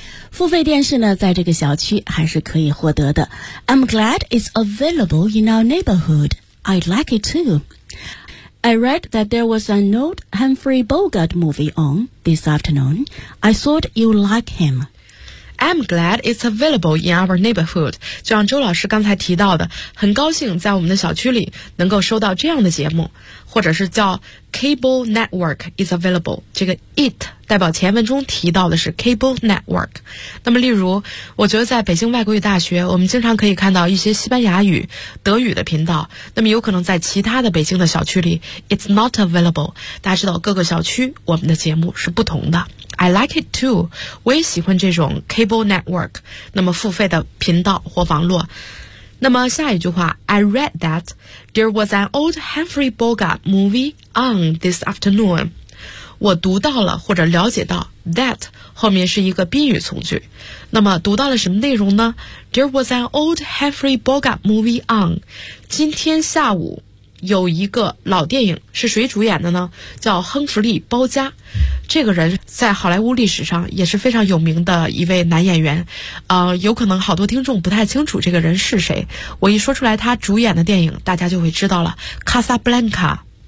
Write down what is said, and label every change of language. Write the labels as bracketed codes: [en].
[zh] 付费电视呢，在这个小区还是可以获得的。 [en] I'm glad it's available in our neighborhood. I'd like it too. I read that there was an old Humphrey Bogart movie on this afternoon. I thought you'd like him. I'm glad it's available in our neighborhood. [zh] 就像周老师刚才提到的，很高兴在我们的小区里能够收到这样的节目，或者是叫 [en] cable network is available. [zh] 这个 it 代表前文中提到的是 cable network. 那么例如，我觉得在北京外国语大学，我们经常可以看到一些西班牙语、德语的频道，那么有可能在其他的北京的小区里 [en] it's not available. [zh] 大家知道各个小区我们的节目是不同的。 [en] I like it too. [zh] 我也喜欢这种 cable network, 那么付费的频道或网络。那么下一句话 [en] I read that there was an old Humphrey Bogart movie on this afternoon. [zh] 我读到了或者了解到 that 后面是一个宾语从句。那么读到了什么内容呢 [en] There was an old Humphrey Bogart movie on. [zh] 今天下午有一个老电影是谁主演的呢叫亨弗利·包嘉这个人在好莱坞历史上也是非常有名的一位男演员有可能好多听众不太清楚这个人是谁我一说出来他主演的电影大家就会知道了卡萨布兰卡